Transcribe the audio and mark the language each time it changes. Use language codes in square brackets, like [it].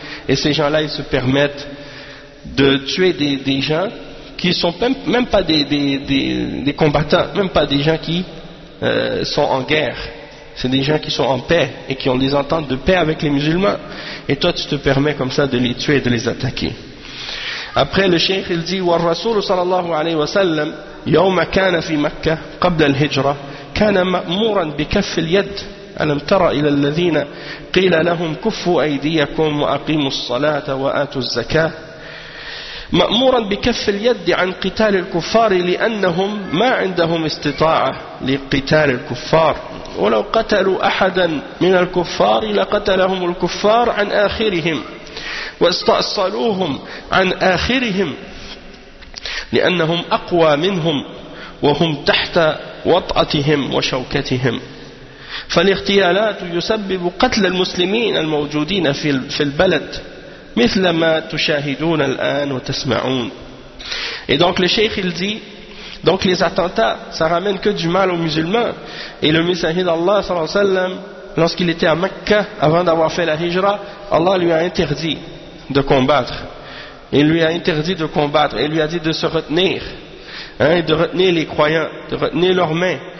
[fr] Et ces gens-là, ils se permettent de tuer des gens qui ne sont même pas des combattants, même pas des gens qui sont en guerre. C'est des gens qui sont en paix et qui ont des ententes de paix avec les musulmans. Et toi, tu te permets comme ça de les tuer et de les attaquer. Après, le cheikh, il dit [ar] « Wa al-Rasul sallallahu alayhi wa sallam, yawma kana fi Makkah, qabla al-Hijra, kana ma'mouran bi kaff al-yad. » ألم ترى إلى الذين قيل لهم كفوا أيديكم وأقيموا الصلاة وآتوا الزكاة مأمورا بكف اليد عن قتال الكفار لأنهم ما عندهم استطاعة لقتال الكفار ولو قتلوا أحدا من الكفار لقتلهم الكفار عن آخرهم واستأصلوهم عن آخرهم لأنهم أقوى منهم وهم تحت وطأتهم وشوكتهم فالاغتيالات يسبب قتل المسلمين الموجودين في البلد مثل ما تشاهدون الآن وتسمعون. [fr] Et donc le cheikh il dit, donc les attentats, ça ramène que du mal aux musulmans. Et le messager d'Allah, sallallahu alayhi wa sallam, lorsqu'il était à Mecca, avant d'avoir fait la hijra, Allah lui a interdit de combattre. Il lui a interdit de combattre, il lui a dit de se retenir, hein, de retenir les croyants, de retenir leurs mains.